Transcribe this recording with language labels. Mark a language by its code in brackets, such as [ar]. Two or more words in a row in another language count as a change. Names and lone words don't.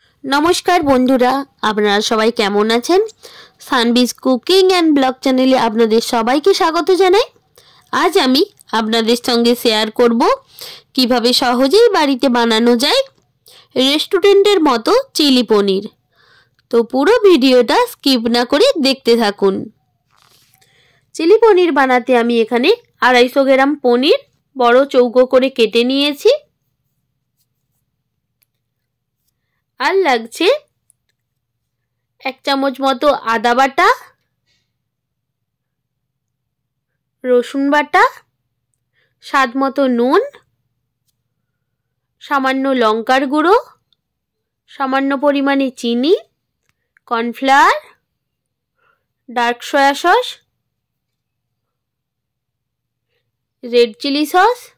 [bn] নমস্কার বন্ধুরা আপনারা সবাই কেমন আছেন। সানবিজ কুকিং অ্যান্ড ব্লগ চ্যানেলে আপনাদের সবাইকে স্বাগত জানাই। আজ আমি আপনাদের সঙ্গে শেয়ার করব কীভাবে সহজেই বাড়িতে বানানো যায় রেস্টুরেন্টের মতো চিলি পনির। তো পুরো ভিডিওটা স্কিপ না করে দেখতে থাকুন। চিলি পনির বানাতে আমি এখানে 250 গ্রাম পনির বড় চৌকো করে কেটে নিয়েছি। আর লাগছে 1 চামচ মতো আদা বাটা, রসুন বাটা, স্বাদ মতো নুন, সামান্য লঙ্কার গুঁড়ো, সামান্য পরিমাণে চিনি, কর্নফ্লাওয়ার, [en] dark soy sauce, red chili sauce,